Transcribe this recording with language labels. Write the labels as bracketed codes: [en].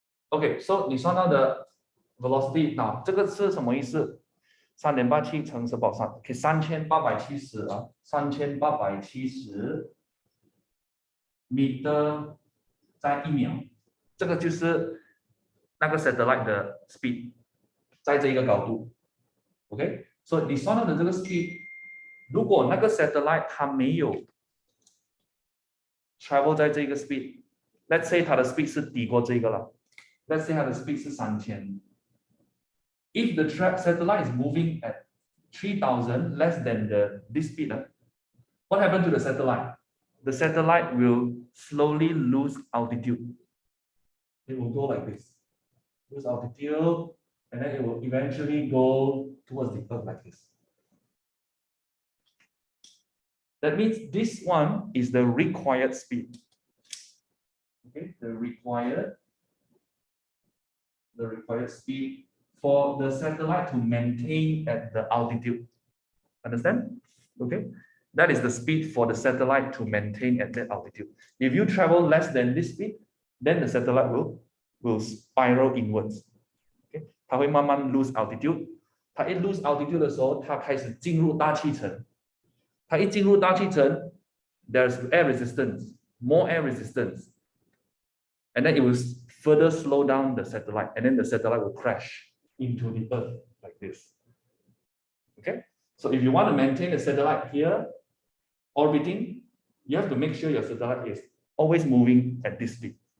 [zh] OK，so 你算到的 velocity， 那这个是什么意思？3.87乘10^3，可以3870啊，3870米在1秒，这个就是那个 satellite 的 speed， 在这一个高度。 OK， 所以你算到的这个 speed， 如果那个 satellite 它没有 travel 在这个 speed， [en] let's say [zh] 它的 speed 是低过这个了 ，let's say 它的 speed 是3000。 [en] If the satellite is moving at 3000 less than this speed, what happened to the satellite? The satellite will slowly lose altitude. It will go like this, lose altitude, and then it will eventually go towards the Earth like this. That means this one is the required speed. Okay, the required speed for the satellite to maintain at the altitude. Understand? Okay, that is the speed for the satellite to maintain at that altitude. If you travel less than this speed, then the satellite will spiral inwards. [zh] Okay, 它会慢慢 lose altitude. 它一 lose altitude 的时候，它开始进入大气层。它一进入大气层 [en] ，there's air resistance, more air resistance, and then it will further slow down the satellite, and then the satellite will crash into the Earth like this. Okay, so if you want to maintain the satellite here orbiting, you have to make sure your satellite is always moving at this speed.